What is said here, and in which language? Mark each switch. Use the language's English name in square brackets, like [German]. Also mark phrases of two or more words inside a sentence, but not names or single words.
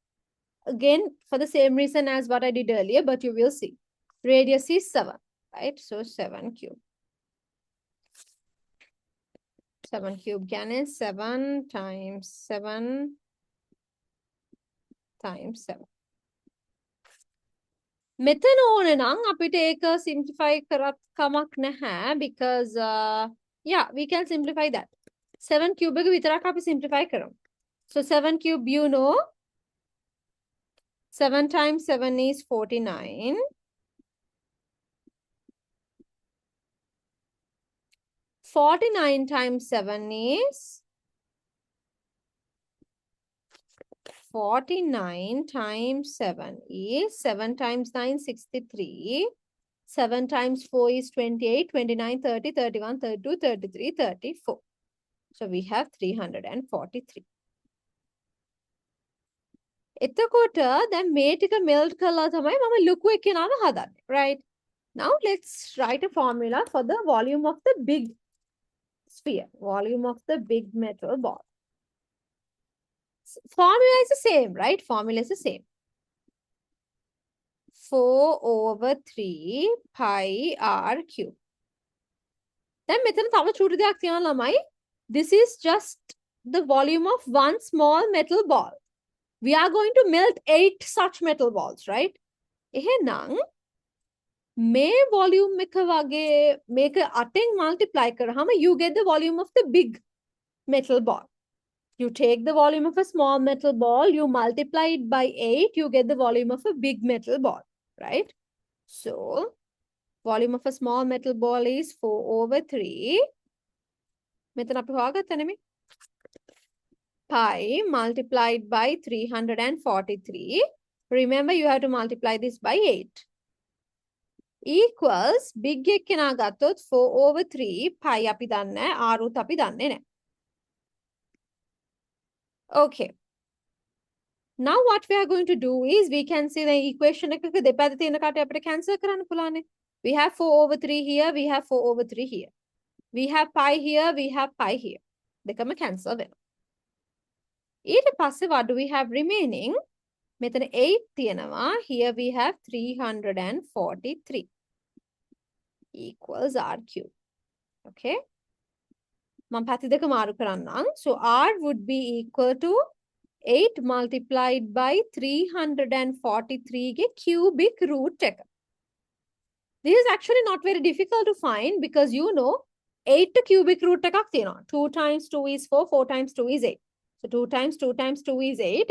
[English] Again, for the same reason as what I did earlier, but you will see. Radius is 7, right? So 7 cube. 7 cube is 7 times 7 times 7. [Sinhala] මෙතන ඕන නම් අපිට ඒක simplify කරත් කමක් නැහැ [English] because yeah, we can simplify that. [Sinhala] 7 cube එක විතරක් අපි simplify කරමු. [English] So 7 cube, you know, 7 times 7 is 49. 49 times 7 is 49 times 7 is 7 times 9, 63. 7 times 4 is 28, 29, 30, 31, 32, 33, 34. So we have 343. [Sinhala] එතකොට දැන් මේ ටික melt කළා තමයි මම ලොකු එක නාම හදන්නේ. [English] Right? Now let's write a formula for the volume of the big sphere. Volume of the big metal ball. Formula is the same, right? Formula is the same. 4/3 pi r cube. [Sinhala] Then මෙතන තව චූටි දෙයක් තියෙනවා ළමයි. [English] This is just the volume of one small metal ball. We are going to melt 8 such metal balls, right? [Sinhala] එහෙනම් මේ volume එක වගේ මේක 8න් multiply කරාම [English] you get the volume of the big metal ball. You take the volume of a small metal ball, you multiply it by 8, you get the volume of a big metal ball, right? So, volume of a small metal ball is 4/3. [Sinhala] මෙතන අපි හොයාගත්තා නෙමෙයි. [English] Pi multiplied by 343. Remember, you have to multiply this by 8. [Sinhala] Equals, big එක කෙනා ගත්තොත් 4/3 pi අපි දන්නේ නැහැ, r උත් අපි දන්නේ නැහැ. [English] Okay. Now what we are going to do is we can see the equation [Sinhala] එකක දෙපැත්ත තියෙන කට අපිට cancel කරන්න පුළුවන්. [English] We have 4/3 here, we have 4/3 here. We have pi here, we have pi here. [Sinhala] දෙකම cancel වෙනවා. ඊට පස්සේ [English] what do we have remaining? [Sinhala] මෙතන 8 තියෙනවා. [English] Here we have 343 equals r cube. [Sinhala] Okay. මම පැති දෙක මාරු කරන්නම්. [English] So r would be equal to 8 multiplied by 343 ගේ cubic root එක. This is actually not very difficult to find because you know 8 cubic root [Sinhala] එකක් තියෙනවා. [English] 2 times 2 is 4, 4 times 2 is 8. So 2 times 2 times 2 is 8.